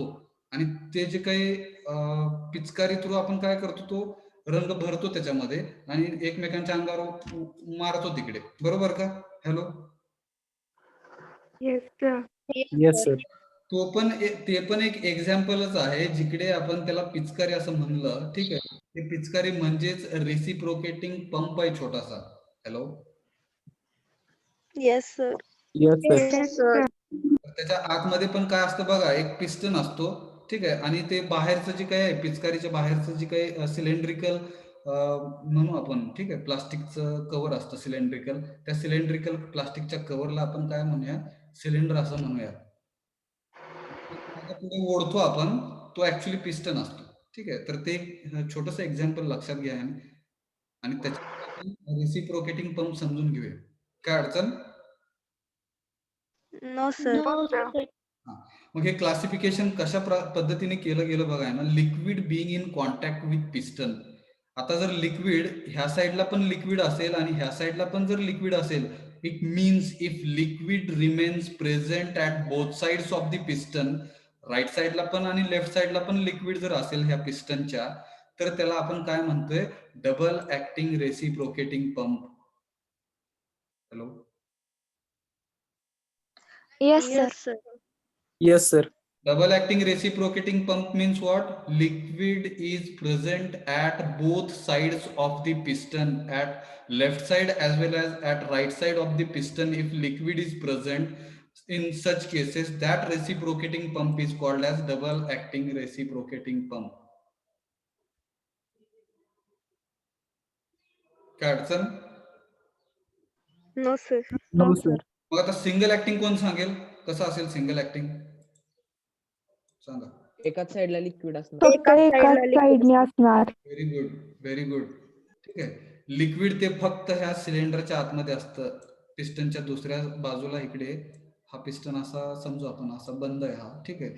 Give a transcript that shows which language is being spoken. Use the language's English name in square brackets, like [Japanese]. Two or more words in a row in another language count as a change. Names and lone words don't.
[Marathi] आणि ते जे काही पिचकारी थ्रू आपण काय करतो, तो रंग भरतो त्याच्यामध्ये आणि एकमेकांच्या अंगावर मारतो तिकडे, बरोबर का? [English] हॅलो, Yes, sir. yes sir. [Marathi] ते पण एक एक्झाम्पलच आहे जिकडे आपण त्याला पिचकारी असं म्हणलं, ठीक आहे. ते पिचकारी म्हणजेच [English] reciprocating pump [Marathi] आहे छोटासा. [English] हॅलो, yes, sir. yes sir. Yes, sir. [Marathi] त्याच्या आतमध्ये पण काय असतं बघा, एक पिस्टन असतो, ठीक आहे. आणि ते बाहेरचं जे काही आहे, पिचकारीच्या बाहेरचं जे काही सिलेंड्रिकल म्हणू आपण, ठीक आहे, प्लास्टिकचं कव्हर असतं सिलेंड्रिकल, त्या सिलेंड्रिकल प्लास्टिकच्या कव्हरला आपण काय म्हणूया, सिलेंडर असं म्हणूया. पुढे ओढतो आपण, तो ऍक्च्युअली पिस्टन असतो, ठीक आहे. तर ते छोटस एक्झाम्पल लक्षात घ्या आणि त्याच्यात आपण [English] reciprocating pump [Marathi] समजून घेऊया. काय अडचण? [English] No, sir. No, sir. [Marathi] मग हे क्लासिफिकेशन कशा पद्धतीने केलं गेलं बघाय ना, [English] liquid being in contact with piston. [Marathi] आता जर लिक्विड ह्या साईडला पण लिक्विड असेल आणि ह्या साईडला पण जर लिक्विड असेल, [English] it means if liquid remains present at both sides of the piston, [Marathi] राईट साईडला पण आणि लेफ्ट साईडला पण लिक्विड जर असेल ह्या पिस्टनच्या, तर त्याला आपण काय म्हणतोय, [English] double acting reciprocating pump. हॅलो, Yes, sir. Yes, sir. yes sir. double acting reciprocating pump means what? Liquid is present at both sides of the piston, at left side as well as at right side of the piston. If liquid is present, in such cases that reciprocating pump is called as double acting reciprocating pump. [Marathi] काय अडचण? [English] No, sir. no sir. [Marathi] मग आता [English] single acting [Marathi] कोण सांगेल, कसं असेल [English] single acting? [Marathi] सांगा. एकाच साईडला लिक्विड असणार. फक्त एकाच साईडने असणार. [English] very good, very good, [Marathi] ठीक आहे. लिक्विड ते फक्त ह्या सिलेंडरच्या आतमध्ये असतं, पिस्टनच्या दुसऱ्या बाजूला इकडे हा पिस्टन असा समजू आपण, असा बंद आहे हा, ठीक आहे.